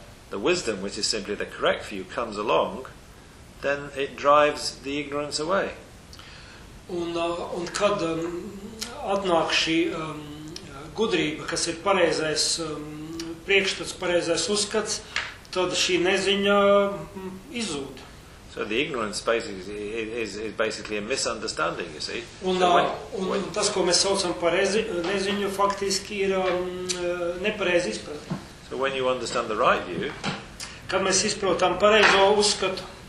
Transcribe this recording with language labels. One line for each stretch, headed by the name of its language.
English: the wisdom, which is simply the correct view, comes along, then it drives the ignorance away.
Latvian: Un kad atnāk šī gudrība, kas ir pareizais priekšstats, pareizais uzskats, tad šī neziņa izzūd.
English: So the ignorance basically is basically a misunderstanding, you see.
Latvian: Un tas, ko mēs saucam par neziņu, faktiski ir nepareiz izpratne.
English: So when you understand the right view,
Latvian: kad mēs izprotam pareizo uzskatu,